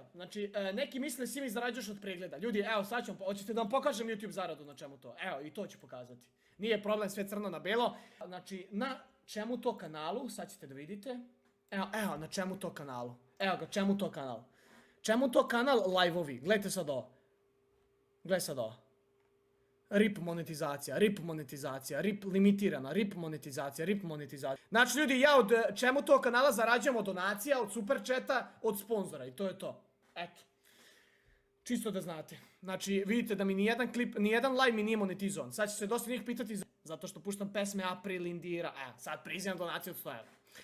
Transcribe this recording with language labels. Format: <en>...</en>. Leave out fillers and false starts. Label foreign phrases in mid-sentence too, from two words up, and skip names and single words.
<sr>Znači, neki misle si mi zarađuješ od pregleda. Ljudi, evo, sad ću vam, hoćete da vam pokažem YouTube zaradu na čemu to? Evo, i to ću pokazati. Nije problem, sve crno na belo. Znači, na čemu to kanalu, sad ćete da vidite. Evo, na čemu to kanalu. Evo ga, čemu to kanal. Čemu to kanal live-ovi? Gledajte sad ovo. Gledaj sad ovo. RIP monetizacija, RIP monetizacija, RIP limitirana, RIP monetizacija, RIP monetizacija. Znači ljudi, ja od čemu to kanala zarađujem od donacija, od</sr> <en>super chata,</en> <sr>od sponzora i to je to. Eto. Čisto da znate. Znači vidite da mi nijedan klip, nijedan live mi nije monetizovan. Sad će se dosta njih pitati zato što puštam pesme April, Indira. Sad prizivam donaciju od 100 €.</sr>